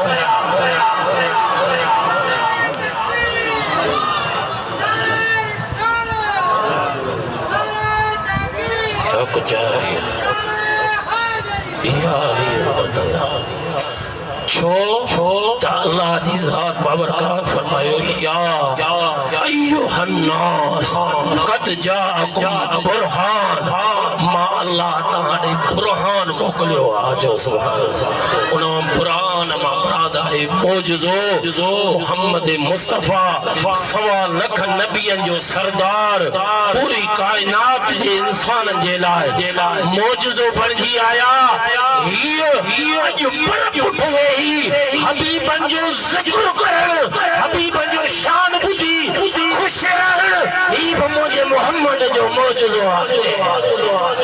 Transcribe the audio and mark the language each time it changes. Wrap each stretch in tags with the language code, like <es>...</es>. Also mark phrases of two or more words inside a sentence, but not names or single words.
<sd>छो अल्लाह जी ज़ात बाबरकत फरमायो</sd> <ar>يا أيها الناس قد جاءكم برهان</ar> <sd>मां अल्लाह तव्हां बुरहान मोकिलियो आहे जो सुभान अल्लाह उन बुरहान मां मुराद आहे मौजज़ो मोहम्मद मुस्तफ़ा 1.25 लख नबियन जो सरदार पूरी कायनात जे इंसानन जे लाइ मौजज़ो बणजी आया ही अज पर पुठे ही हबीबन जो जिक्र करण हबीबन जो शान बुधी खुश रहण ही मुझे मोहम्मद जो मौजज़ो आहे।</sd>